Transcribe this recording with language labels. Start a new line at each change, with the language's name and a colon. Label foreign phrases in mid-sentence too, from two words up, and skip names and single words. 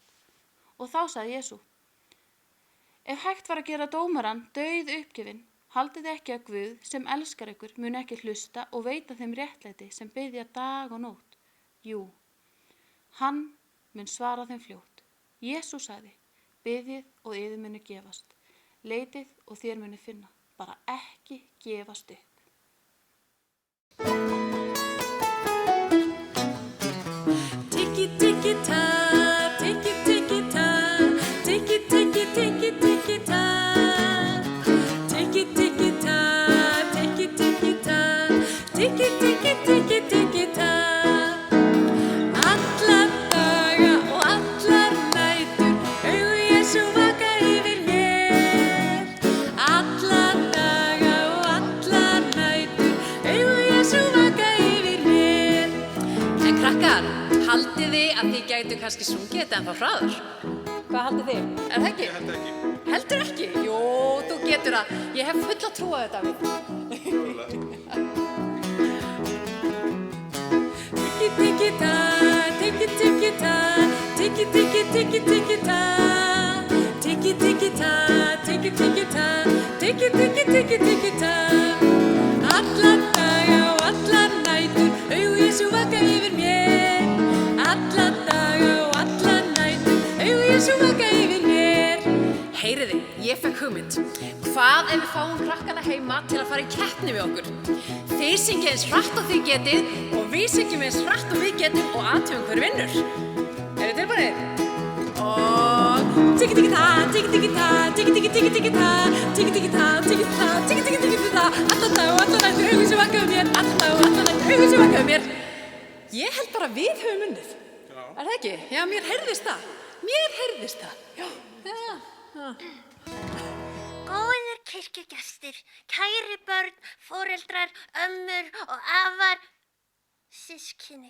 Icelandic: Og þá sagði Jesú, ef hægt var að gera dómarann dauð uppgefinn, haldið ekki að Guð sem elskar ykkur mun ekki hlusta og veita þeim réttlæti sem biðja dag og nótt. Jú, hann mun svara þeim fljótt. Jesús sagði, biðjið og yður muni gefast. Leitið og þér muni finna. Bara ekki gefast upp. Tikki tikki ta, tikki tikki ta, tikki tikki tikki tikki ta. Tikki tikki ta, tikki tikki ta, tikki tikki tikki tikki ta. Alla daga og allar nætur, augu Jesú vaka yfir mér. Alla daga og allar nætur, augu Jesú vaka yfir mér. En krakkar, haldið þið að þið gætu kannski sungið þetta ennþá hraðar? Hvað haldið þið? Er það ekki? Ég held ekki. Heldur ekki? Jó, þú getur það. Ég hef fulla trú á þetta, Davíð. Tikki tikki ta, tikki tikki ta, tikki tikki tikki tikki ta. Tikki Tiki-tiki-ta, tiki-tiki-ta, tiki-tiki-tiki-tiki-ta. Alla daga og allar nætur, augu Jesú vaka yfir mér. Alla daga og allar nætur, augu Jesú vaka yfir mér. Heyriði, ég fekk hugmynd. Hvað ef við fáum krakkana heima til að fara í keppni við okkur? Þið syngið eins hratt og þið getið og við syngjum eins hratt og við getum og athugum hver vinnur. Eru þið tilbúnir? Og tiki-tiki-ta, tiki-tiki-ta, tiki-tiki-tiki-tiki-ta, tiki-tiki-ta, tiki-tiki-ta, tiki-tiki-tiki-ta. Alla daga og alla nætur, augu Jesú vaka yfir mér. Alla daga og alla nætur, augu Jesú vaka yfir mér. Ég held bara við höfum unnið. Já. Er það ekki? Já, mér heyrðist það. Já. Góðir kirkjugestir, kæri börn, foreldrar, ömmur og afar, systkini.